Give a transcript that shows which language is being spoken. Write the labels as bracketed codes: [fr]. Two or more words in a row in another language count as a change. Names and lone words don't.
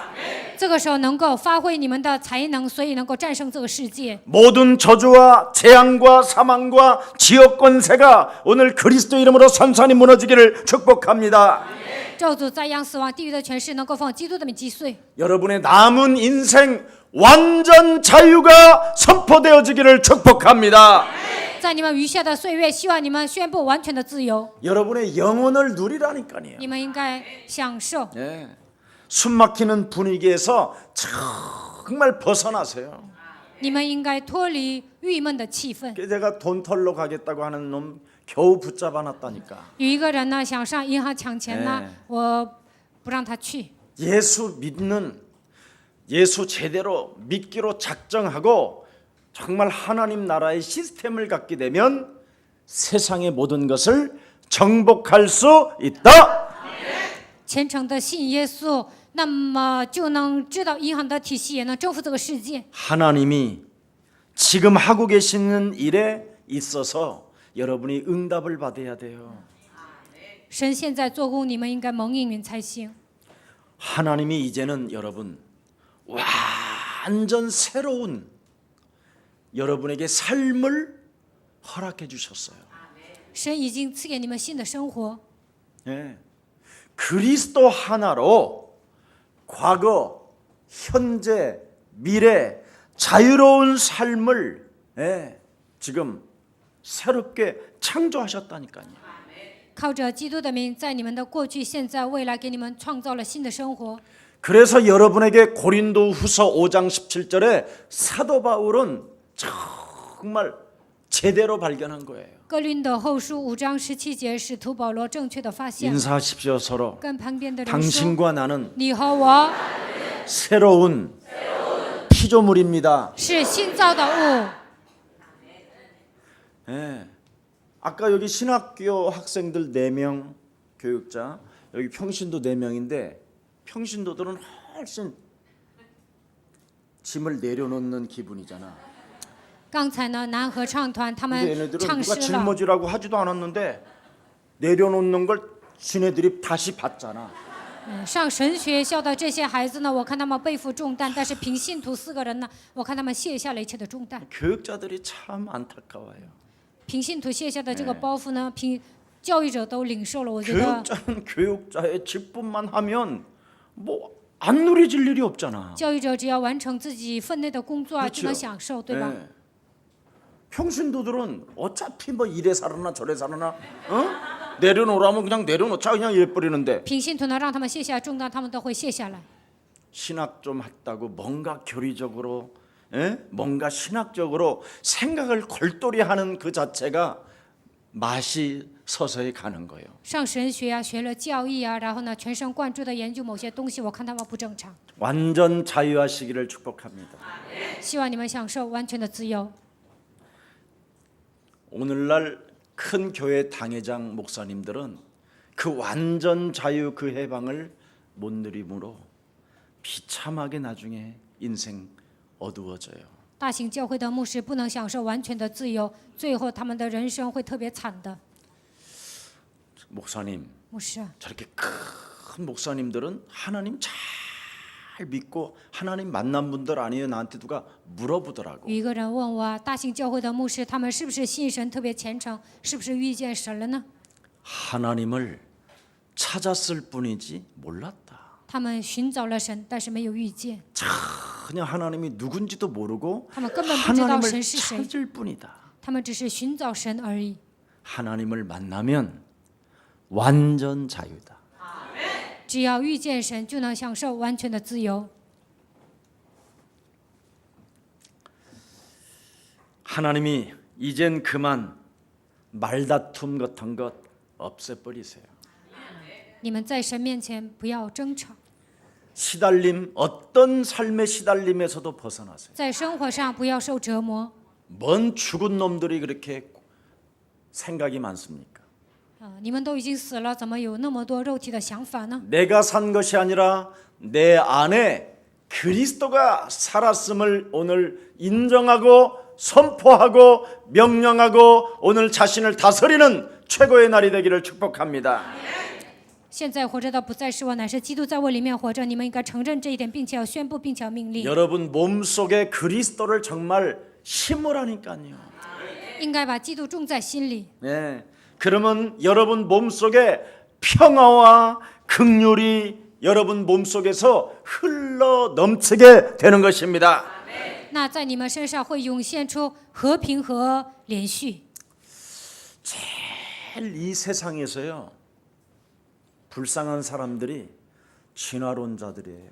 [zh] 这个时候能够发挥你们的才能，所以能够战胜这个世界。 [ko] 모든 저주와 재앙과 사망과 지역 권세가 오늘 그리스도 이름으로 산산이 무너지기를 축복합니다. [zh] 咒诅、灾殃、死亡、地狱的权势能够奉基督的名击碎。 [ko] 여러분의 남은 인생 완전 자유가 선포되어지기를 축복합니다. [zh] 在你们余下的岁月，希望你们宣布完全的自由。 [ko] 여러분의 영혼을 누리라니까요. [zh] 你们应该享受。 [ko] 예. 숨막히는 분위기에서 정말 벗어나세요. [zh] 你们应该脱离郁闷的气氛。 [ko] 내가 돈 털러 가겠다고 하는 놈 겨우 붙잡아 놨다니까. [zh] 有一个人呢想上银行抢钱呢，我不让他去。 [ko] 예수 믿는 예수 제대로 믿기로 작정하고 정말 하나님 나라의 시스템을 갖게 되면 세상의 모든 것을 정복할 수 있다. [zh] 虔诚的信耶稣，那么就能知道银行的体系，也能征服这个世界。 [ko] 하나님이 지금 하고 계시는 일에 있어서 여러분이 응답을 받아야 돼요. [zh] 神现在做工，你们应该蒙应允才行。 [ko] 하나님이 이제는 여러분 완전 새로운 여러분에게 삶을 허락해 주셨어요. [zh] 神已经赐给你们新的生活， [ko] 예. 그리스도 하나로 과거, 현재, 미래 자유로운 삶을 지금 새롭게 창조하셨다니까요. [zh] 靠着基督的名，在你们的过去、现在、未来，给你们创造了新的生活。 [ko] 그래서 여러분에게 고린도후서 5장 17절에 사도 바울은 정말 제대로 발견한 거예요. [zh] 哥林多后书5章17节，使徒保罗正确的发现了， [ko] 인사하십시오 서로. [zh] 跟旁边的人说 [ko] 당신과 나는 ：“ [zh] 你和我 [ko] 새로운 피조물입니다. [zh] 是新造的物。” [ko] 예. 아까 여기 신학교 학생들 4명 교육자, 여기 평신도 4명인데 평신도들은 훨씬 짐을 내려놓는 기분이잖아. [zh] 刚才呢，男合唱团他 [ko] 근데 [zh] 们 [ko] 얘네들은 [zh] 唱 [ko] 누가 [zh] 诗了， [ko] 짊어지라고 하지도 않았는데 내려놓는 걸 지네들이 다시 받잖아. [zh] 上神学校的这些孩子呢，我看他们背负重担，但是凭信徒4个人呢，我看他们卸下了一切的重担。 [ko] 교육자들이 참 안타까워요. [zh] 凭信徒卸下的这个包袱呢，凭教育者都领受了。我觉得 [ko] 교육자는 교육자의 직분만 하면 뭐 안 누리질 일이 없잖아. [zh] 教育者只要完成自己分内的工作， [ko] 그렇죠 [zh] 就能享受，对吧？ [ko] 예. 평신도들은 어차피 뭐 이래 살아나 저래 살아나 내려놓으라면 그냥 내려놓자 그냥 이래버리는데 [zh] 凭信徒呢，让他们卸下重担，他们都会卸下来。 [ko] 신학 좀 했다고 뭔가 교리적으로 뭔가 신학적으로 생각을 골똘히 하는 그 자체가 맛이 서서히 가는 거예요. [zh] 上神学啊，学了教义啊，然后呢，全神贯注的研究某些东西，我看他们不正常。 [ko] 완전 자유하시기를 축복합니다. [zh] 希望你们享受完全的自由。 [ko] 오늘날 큰 교회 당회장 목사님들은 그 완전 자유 그 해방을 못 누림으로 비참하게 나중에 인생 어두워져요. [zh] 大型教会的牧师不能享受完全的自由，最后他们的人生会特别惨的。 [ko] 목사님, [zh] 牧师啊， [ko] 저렇게 큰 목사님들은 하나님 잘 믿고 하나님 만난 분들 아니에요? 나한테 누가 물어보더라고. [zh] 有一个人问我啊，大型教会的牧师，他们是不是信神特别虔诚，是不是遇见神了呢？ [ko] 하나님을 찾았을 뿐이지 몰랐다. [zh] 他们寻找了神，但是没有遇见， [ko] 그냥 하나님이 누군지도 모르고 [zh] 他们根本不知道 [ko] 하나님을 [zh] 神是谁， [ko] 찾을 뿐이다. [zh] 他们只是寻找神而已。 [ko] 하나님을 만나면 완전 자유다. [zh] 只要遇见神，就能享受完全的自由。 [ko] 하나님이 이젠 그만 말다툼 같은 것 없애버리세요. [zh] 你们在神面前不要争吵， [ko] 시달림 어떤 삶의 시달림에서도 벗어나세요. [zh] 在生活上不要受折磨。 [ko] 뭔 죽은 놈들이 그렇게 생각이 많습니까? [zh] 你们都已经死了，怎么有那么多肉体的想法呢？ [ko] 내가 산 것이 아니라 내 안에 그리스도가 살았음을 오늘 인정하고 선포하고 명령하고 오늘 자신을 다스리는 최고의 날이 되기를 축복합니다. [zh] 现在活着的不再是我，乃是基督在我里面活着。你们应该承认这一点，并且要宣布，并且要命令。 [ko] 여러분 몸속에 그리스도를 정말 심으라니까요. [zh] 应该把基督种在心里。 [ko] 네. 그러면 여러분 몸속에 평화와 긍휼이 여러분 몸속에서 흘러 넘치게 되는 것입니다. [zh] 那在你们身上会涌现出和平和连续。 [ko] 제일 이 세상에서요 불쌍한 사람들이 진화론자들이에요.